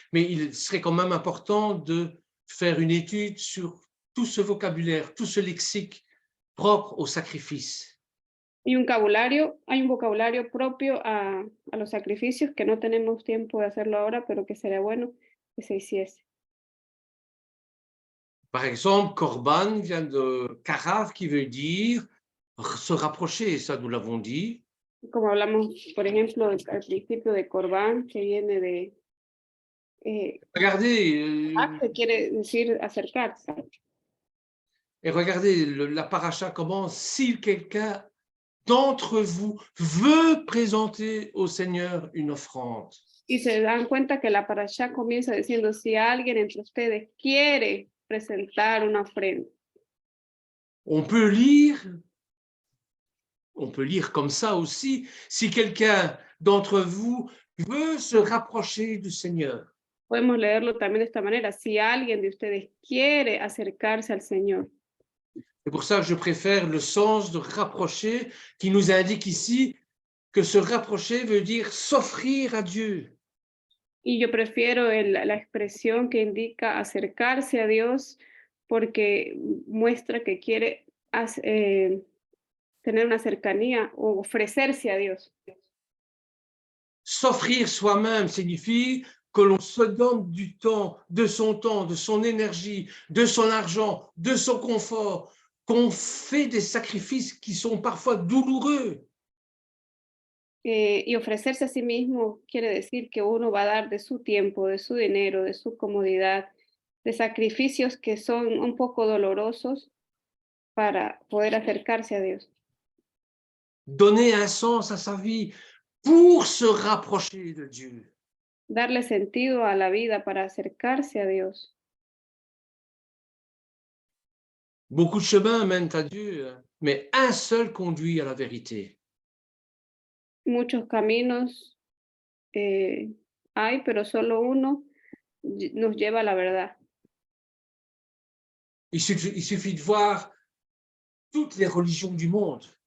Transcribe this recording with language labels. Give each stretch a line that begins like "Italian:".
French: Mais il serait quand même important de faire une étude sur tout ce vocabulaire, tout ce lexique propre au sacrifice.
Spanish: Hay un vocabulario propio a los sacrificios que no tenemos tiempo de hacerlo ahora, pero que sería bueno que se hiciese.
French: Par exemple, Korban vient de Karav, qui veut dire se rapprocher, ça nous l'avons dit.
Spanish: Como hablamos, por ejemplo, al principio de Corbán, que viene de
French: Regardez,
Spanish: que quiere decir acercarse.
French: et regardez, la paracha commence, si quelqu'un d'entre vous veut présenter au Seigneur une offrande.
Spanish: Y se dan cuenta que la parashá comienza diciendo, si alguien entre ustedes quiere presentar una ofrenda.
French: On peut lire comme ça aussi, si quelqu'un d'entre vous veut se rapprocher du Seigneur.
Spanish: Podemos leerlo también de esta manera, si alguien de ustedes quiere acercarse al Señor.
French: C'est pour ça que je préfère le sens de rapprocher qui nous indique ici que se rapprocher veut dire s'offrir à Dieu.
Spanish: Y yo prefiero la expresión que indica acercarse a Dios porque muestra que quiere tener una cercanía o ofrecerse a Dios.
French: S'offrir soi-même signifie que l'on se donne du temps, de son énergie, de son argent, de son confort, qu'on fait des sacrifices qui sont parfois douloureux.
Spanish: Y ofrecerse a sí mismo quiere decir que uno va a dar de su tiempo, de su dinero, de su comodidad, de sacrificios que son un poco dolorosos para poder acercarse a Dios.
French: Donner un sens à sa vie pour se rapprocher de Dieu.
Spanish: Darle sentido a la vida para acercarse a Dios.
French: Beaucoup de chemins mènent à Dieu. mais un seul conduit à la vérité.
Spanish: Muchos caminos hay, pero solo uno nos lleva a la verdad.
French: Il suffit de voir toutes les religions du monde.